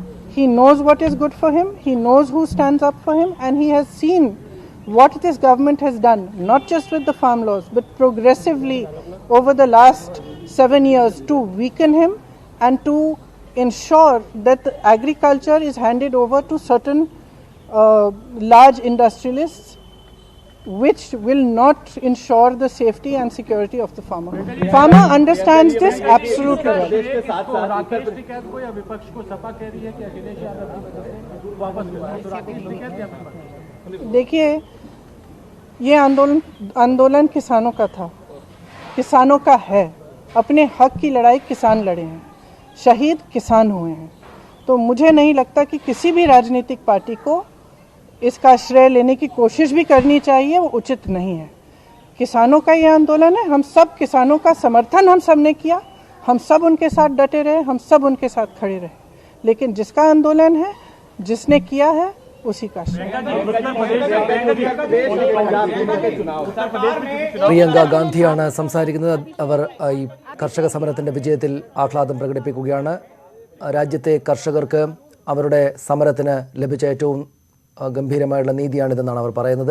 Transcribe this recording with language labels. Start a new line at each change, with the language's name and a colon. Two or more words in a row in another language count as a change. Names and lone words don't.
English: He knows what is good for him, he knows who stands up for him, and he has seen what this government has done, not just with the farm laws, but progressively over the last 7 years to weaken him and to ensure that agriculture is handed over to certain large industrialists, which will not ensure the safety and security of the farmer. Farmer understands this absolutely well.
Hindi: देखिए, ये आंदोलन किसानों का था, किसानों का है। अपने हक की लड़ाई किसान लड़े हैं, शहीद किसान हुए हैं। तो मुझे नहीं लगता कि किसी भी राजनीतिक पार्टी को इसका श्रेय लेने की कोशिश भी करनी चाहिए, वो उचित नहीं है। किसानों का ये आंदोलन है, हम सब किसानों का समर्थन हम सब ने किया, हम सब उनके साथ डटे रहे, हम सब उनके साथ खड़े रहे, लेकिन जिसका आंदोलन है, जिसने किया है, उसी का श्रेय।
Malayalam: പ്രിയങ്ക ഗാന്ധിയാണ് സംസാരിക്കുന്നത്. അവർ ഈ കർഷക സമരത്തിൻ്റെ വിജയത്തിൽ ആഹ്ലാദം പ്രകടിപ്പിക്കുകയാണ്. രാജ്യത്തെ കർഷകർക്ക് അവരുടെ സമരത്തിന് ലഭിച്ച ഏറ്റവും ഗംഭീരമായുള്ള നീതിയാണിതെന്നാണ് അവർ പറയുന്നത്.